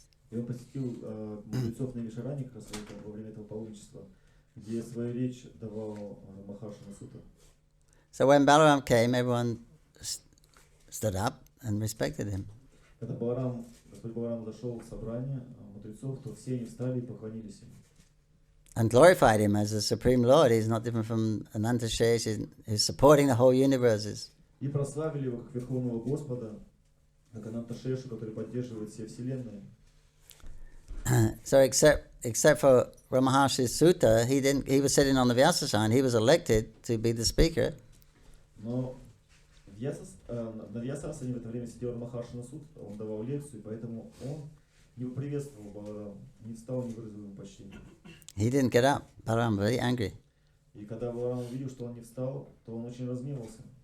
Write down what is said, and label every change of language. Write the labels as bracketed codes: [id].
[ru] И он посетил мудрецов Навишарани как раз во время этого паломничества, где свою речь давал Махаршана Сута. [en] So when Balaram came, everyone stood up and respected him. [ru] Когда Господь Баларам зашел в собрание мудрецов, то все они встали и поклонились ему. [en] And glorified him as the Supreme Lord. He's not different from Anantashesh. He's supporting the whole universe. [ru] И прославили его как Верховного Господа, как Ананташешу, который поддерживает все вселенные. [en] So except for Ramaharshi's Sutta, he was sitting on the Vyasasana. He was elected to be the speaker. [ru] Но на Вьясасане в это время сидел Рамахаршана Суд, он давал лекцию, поэтому он не приветствовал Баларама, не встал, не выразил ему почтения. [en] He didn't get up. Balaram was very angry. [ru] И когда Баларам увидел, что он не встал, то он очень разгневался.